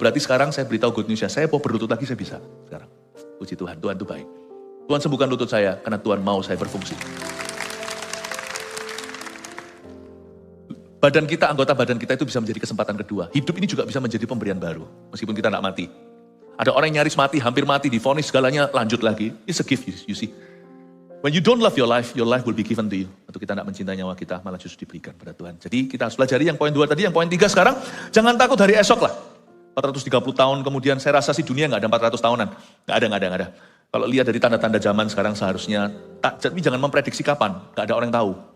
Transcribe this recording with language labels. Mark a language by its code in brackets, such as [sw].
[id] Berarti sekarang saya beritahu good news ya, saya mau berlutut lagi saya bisa sekarang. Puji Tuhan, Tuhan itu baik. Tuhan sembuhkan lutut saya karena Tuhan mau saya berfungsi. Anggota badan kita itu bisa menjadi kesempatan kedua. Hidup ini juga bisa menjadi pemberian baru, meskipun kita tidak mati. Ada orang yang nyaris mati, hampir mati, divonis segalanya, lanjut lagi. [en] It's a gift, you see. When you don't love your life will be given to you. [id] Untuk kita tidak mencintai nyawa kita, malah justru diberikan pada Tuhan. Jadi kita harus pelajari yang poin 2 tadi, yang poin 3 sekarang. Jangan takut hari esok lah. 430 tahun kemudian, saya rasa sih dunia nggak ada 400 tahunan. Nggak ada. Kalau lihat dari tanda-tanda zaman sekarang seharusnya, tapi jangan memprediksi kapan, nggak ada orang yang tahu.